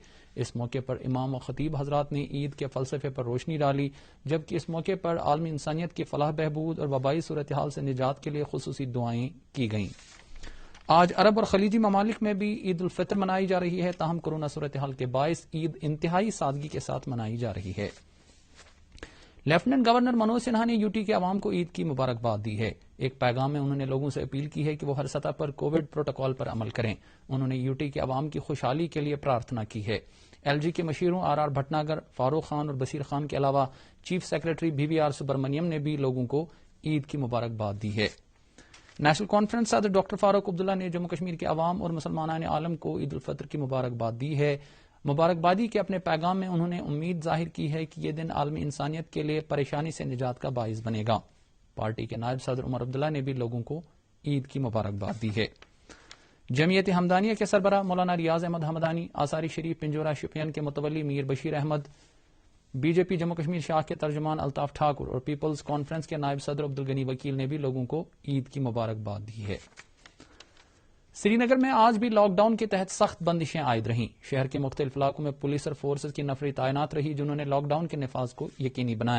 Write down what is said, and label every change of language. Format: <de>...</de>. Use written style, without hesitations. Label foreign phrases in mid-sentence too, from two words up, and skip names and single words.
<ur>اس موقع پر امام و خطیب حضرات نے عید کے فلسفے پر روشنی ڈالی، جبکہ اس موقع پر عالمی انسانیت کی فلاح بہبود اور وبائی صورتحال سے نجات کے لیے خصوصی دعائیں کی گئیں۔ آج عرب اور خلیجی ممالک میں بھی عید الفطر منائی جا رہی ہے، تاہم کورونا صورتحال کے باعث عید انتہائی سادگی کے ساتھ منائی جا رہی ہے۔ لیفٹیننٹ گورنر منوج سنہا نے یوٹی کے عوام کو عید کی مبارکباد دی ہے۔ ایک پیغام میں انہوں نے لوگوں سے اپیل کی ہے کہ وہ ہر سطح پر کووڈ پروٹوکول پر عمل کریں۔ انہوں نے یوٹی کے عوام کی خوشحالی کے لیے پرارتھنا کی ہے۔ ایل جی کے مشیروں آر بھٹناگر، فاروق خان اور بصیر خان کے علاوہ چیف سیکرٹری بی وی آر سبرمنیم نے بھی لوگوں کو عید کی مبارکباد دی ہے۔ نیشنل کانفرنس صدر ڈاکٹر فاروق عبداللہ نے جموں کشمیر کے عوام اور مسلمانان عالم کو عید الفطر کی مبارکباد دی ہے۔ مبارکبادی کے اپنے پیغام میں انہوں نے امید ظاہر کی ہے کہ یہ دن عالمی انسانیت کے لیے پریشانی سے نجات کا باعث بنے گا۔ پارٹی کے نائب صدر عمر عبداللہ نے بھی لوگوں کو عید کی مبارکباد دی ہے۔ جمعیت ہمدانیہ کے سربراہ مولانا ریاض احمد ہمدانی، آثاری شریف پنجورہ شوپین کے متولی میر بشیر احمد، بی جے پی جموں کشمیر شاخ کے ترجمان الطاف ٹھاکر اور پیپلز کانفرنس کے نائب صدر عبدالغنی وکیل نے بھی لوگوں کو عید کی مبارکباد دی ہے۔ سری نگر میں آج بھی لاک ڈاؤن کے تحت سخت بندشیں عائد رہیں۔ شہر کے مختلف علاقوں میں پولیس اور فورسز کی نفری تعینات رہی، جنہوں نے لاک ڈاؤن کے نفاذ کو یقینی بنایا۔</ur>